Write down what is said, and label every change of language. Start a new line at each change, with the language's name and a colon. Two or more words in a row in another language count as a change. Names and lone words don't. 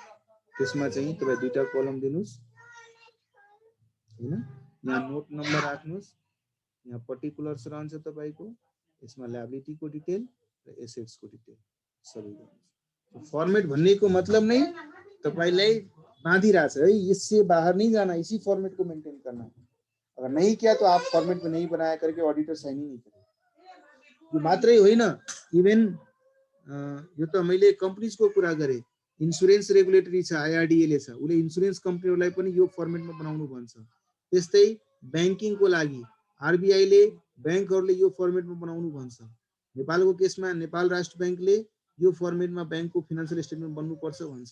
Nepali: त्यसमा चाहिँ तपाई दुईटा कलम दिनुस् हैन, यहाँ नोट नम्बर राख्नुस्, यहाँ पर्टिकुलर्स रहन्छ तपाईको, यसमा लायबिलिटी को डिटेल र एसेट्स को डिटेल सबै गर्नुस्। फर्मेट भन्नेको मतलब नै तपाईलाई बाँधिरहेछ है,
Hindi: इससे बाहर नहीं जाना, इसी फॉर्मेट को मेंटेन करना। अगर नहीं किया तो आप फॉर्मेट में नहीं बनाया करके ऑडिटर साइन ही नहीं करेगा।
Nepali: यो मात्रै होइन, इभन यो त मैले कम्पनीज को कुरा गरे,
English: insurance regulatory
Nepali: छ, आईआरडीए ले छ, उले इन्स्योरेन्स कम्पनीहरुलाई पनि यो फर्मेटमा बनाउनु भन्छ। त्यस्तै बैंकिङ को लागि आरबीआई ले बैंकहरुले यो फर्मेटमा बनाउनु भन्छ। नेपालको केसमा नेपाल राष्ट्र बैंकले यो फर्मेटमा बैंकको
English: financial statement
Nepali: बन्नुपर्छ भन्छ।